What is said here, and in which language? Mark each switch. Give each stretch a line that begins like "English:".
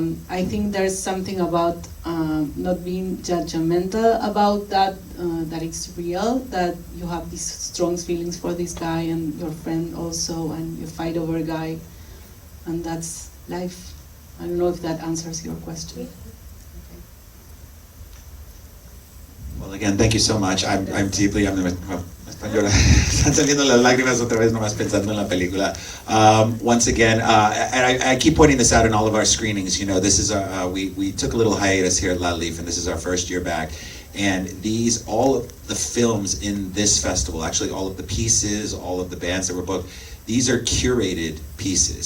English: I think there's something about not being judgmental about that, that it's real, that you have these strong feelings for this guy and your friend also, and you fight over a guy, and that's life. I don't know if that answers your question. Well, again, thank you so much. I'm deeply,
Spanish: están saliendo las lágrimas otra vez nomás pensando en la película.
English: Once again, and I keep pointing this out in all of our screenings, you know, this is we took a little hiatus here at LALIFF, and this is our first year back. And all of the films in this festival, actually all of the pieces, all of the bands that were booked, these are curated pieces.